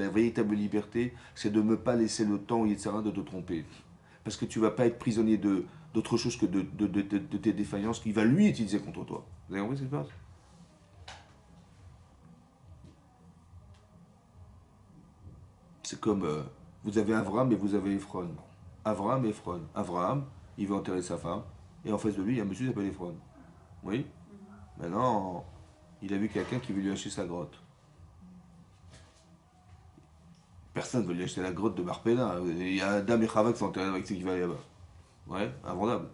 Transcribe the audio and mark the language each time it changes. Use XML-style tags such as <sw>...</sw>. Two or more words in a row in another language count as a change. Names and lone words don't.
<fr>La véritable liberté, c'est de ne pas laisser le temps, Yitzhara, de te tromper. Parce que tu ne vas pas être prisonnier d'autre chose que de tes défaillances qu'il va lui utiliser contre toi. Vous avez compris ce qui se passe? C'est comme, vous avez Avram et vous avez Ephron. Avram et Ephron. Avram, il veut enterrer sa femme, et en face de lui, il y a un monsieur qui s'appelle Ephron. Oui? Maintenant, il a vu quelqu'un qui veut lui acheter sa grotte. Personne ne veut lui acheter la grotte de Marpella. Il y a Adam et Chava qui sont enterrés avec ce qui va là-bas. Ouais, invendable.</fr>